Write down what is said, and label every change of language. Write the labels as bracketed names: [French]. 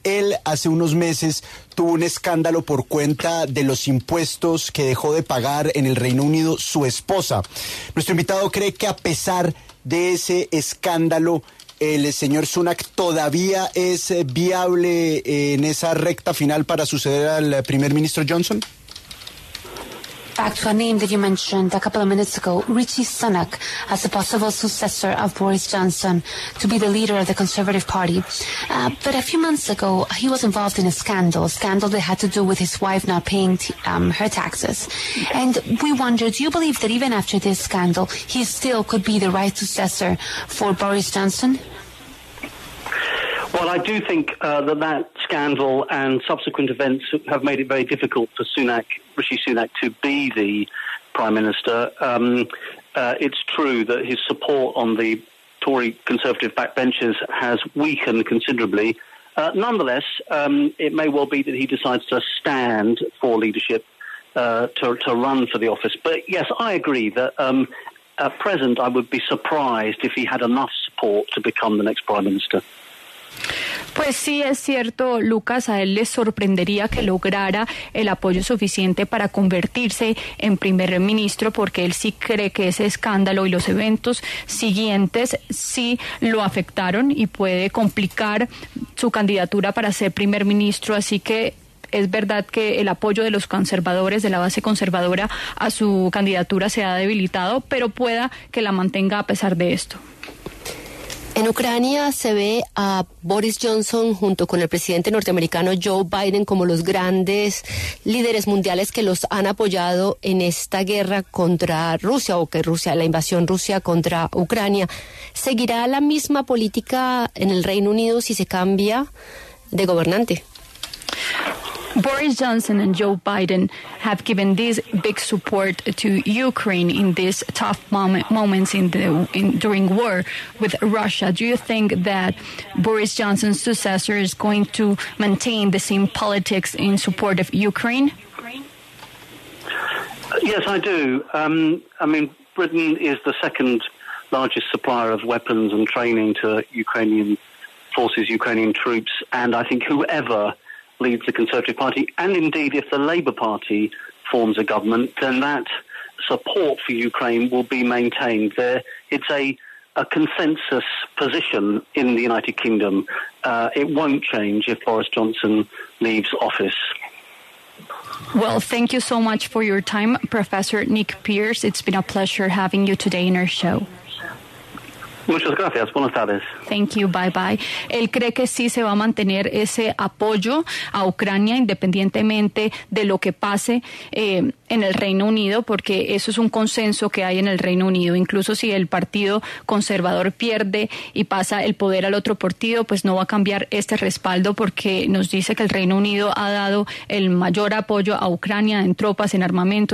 [Spanish] Él hace unos meses tuvo un escándalo por cuenta de los impuestos que dejó de pagar en el Reino Unido su esposa. Nuestro invitado cree que a pesar de ese escándalo, el señor Sunak todavía es viable en esa recta final para suceder al primer ministro Johnson. [English] Back to a name that you mentioned a couple of minutes ago, Rishi Sunak, as the possible successor of Boris Johnson to be the leader of the Conservative Party. But a few months ago, he was involved in a scandal that had to do with his wife not paying her taxes. And we wonder, do you believe that even after this scandal, he still could be the right successor for Boris Johnson? Well, I do think that scandal and subsequent events have made it very difficult for Rishi Sunak, to be the Prime Minister. It's true that his support on the Tory Conservative backbenchers has weakened considerably. Nonetheless, it may well be that he decides to stand for leadership to run for the office. But yes, I agree that at present I would be surprised if he had enough support to become the next Prime Minister. [Spanish] Pues sí, es cierto, Lucas, a él le sorprendería que lograra el apoyo suficiente para convertirse en primer ministro, porque él sí cree que ese escándalo y los eventos siguientes sí lo afectaron y puede complicar su candidatura para ser primer ministro, así que es verdad que el apoyo de los conservadores, de la base conservadora, a su candidatura se ha debilitado, pero pueda que la mantenga a pesar de esto. En Ucrania se ve a Boris Johnson junto con el presidente norteamericano Joe Biden como los grandes líderes mundiales que los han apoyado en esta guerra contra Rusia, o que la invasión Rusia contra Ucrania. ¿Seguirá la misma política en el Reino Unido si se cambia de gobernante? [English] Boris Johnson and Joe Biden have given this big support to Ukraine in these tough moments during war with Russia. Do you think that Boris Johnson's successor is going to maintain the same politics in support of Ukraine? Yes, I do. I mean, Britain is the second largest supplier of weapons and training to Ukrainian forces, Ukrainian troops, and I think whoever leads the Conservative Party, and indeed if the Labour Party forms a government, then that support for Ukraine will be maintained. It's a consensus position in the United Kingdom. It won't change if Boris Johnson leaves office. Well, thank you so much for your time, Professor Nick Pearce. It's been a pleasure having you today in our show. [Spanish] Muchas gracias. Buenas tardes. [English] Thank you. Bye bye. [Spanish] Él cree que sí se va a mantener ese apoyo a Ucrania independientemente de lo que pase en el Reino Unido, porque eso es un consenso que hay en el Reino Unido. Incluso si el Partido Conservador pierde y pasa el poder al otro partido, pues no va a cambiar este respaldo, porque nos dice que el Reino Unido ha dado el mayor apoyo a Ucrania en tropas, en armamento.